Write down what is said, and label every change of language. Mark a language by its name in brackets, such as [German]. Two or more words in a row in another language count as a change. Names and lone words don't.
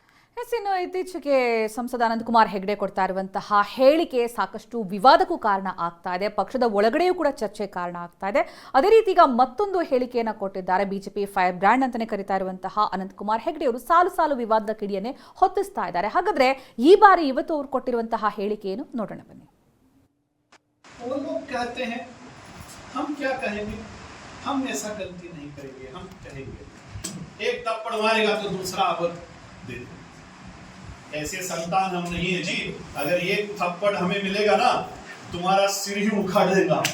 [Kannada] ಇನ್ನು ಇತ್ತೀಚೆಗೆ ಸಂಸದ ಅನಂತಕುಮಾರ್ ಹೆಗಡೆ ಕೊಡ್ತಾ ಇರುವಂತಹ ಹೇಳಿಕೆ ಸಾಕಷ್ಟು ವಿವಾದಕ್ಕೂ ಕಾರಣ ಆಗ್ತಾ ಇದೆ. ಪಕ್ಷದ ಒಳಗಡೆಯೂ ಕೂಡ ಚರ್ಚೆ ಕಾರಣ ಆಗ್ತಾ ಇದೆ. ಅದೇ ರೀತಿ ಈಗ ಮತ್ತೊಂದು ಹೇಳಿಕೆಯನ್ನು ಕೊಟ್ಟಿದ್ದಾರೆ. ಬಿಜೆಪಿ [English] fire brand [Kannada] ಅಂತಾನೆ ಕರೀತಾ ಇರುವಂತಹ ಅನಂತಕುಮಾರ್ ಹೆಗಡೆ ಅವರು ಸಾಲು ಸಾಲು ವಿವಾದದ ಕಿಡಿಯನ್ನೇ ಹೊತ್ತಿಸ್ತಾ ಇದ್ದಾರೆ. ಹಾಗಾದ್ರೆ ಈ ಬಾರಿ ಇವತ್ತು ಅವರು ಕೊಟ್ಟಿರುವಂತಹ ಹೇಳಿಕೆಯನ್ನು ನೋಡೋಣ ಬನ್ನಿ. [Hindi] हम क्या कहेंगे, हम ऐसा गलती नहीं करेंगे, हम कहेंगे एक थप्पड़ मारेगा तो दूसरा अवध दे दे। ऐसे संतान हम नहीं है जी, अगर एक थप्पड़ हमें मिलेगा ना तुम्हारा सिर ही उखाड़ देगा।